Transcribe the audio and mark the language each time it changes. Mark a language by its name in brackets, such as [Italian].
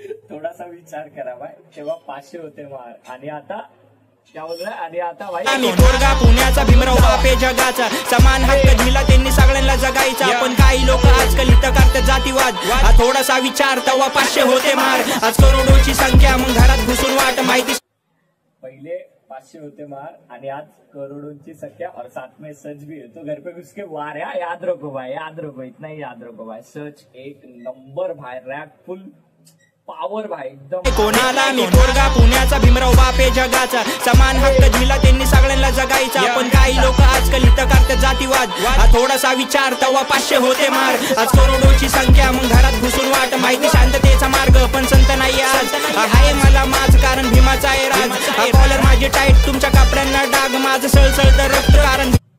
[Marathi] थोडासा विचार करा भाई, तेव्हा 500 होते मार, आणि आता [Hindi] क्या बोल रहा है, [Marathi] आणि आता भाई मी पोरगा पुण्याचा, भीमराव बापे जगाचा, समान हक्क दिला त्यांनी सगळ्यांना जगायचा, पण काही लोक आजकाल इथं करतात जातीवाद, थोडासा विचार तेव्हा 500 होते मार, आज करोडोची संख्या मग घरात घुसून वाट, माहिती पहिले 500 होते मार आणि आज [Hindi] करोड़ों की संख्या और साथ में सच भी है, तो घर पे घुस के वार है, याद रखो भाई, याद रखो, इतना ही याद रखो भाई, सच एक नंबर भाई, रैप फुल पावर भाई एकदम. [Marathi] कोणाला मी पोरगा पुण्याचा, भीमराव बापे जगाचा, समान हक्क दिला त्यांनी सगळ्यांना जगायचा, पण काही लोक आजकाल इथं करतात जातीवाद, थोडासा विचार तेव्हा 500 होते मार, आज करोडोची संख्या मग घरात घुसून वाट, माहिती शांततेचा मार्ग पण संत नाही आज, हाय मला माझ कारण भीमाचा आहे राज, कॉलर माझे टाईट तुमच्या कपड्यांना डाग, माझं सळसळतं रक्त कारण,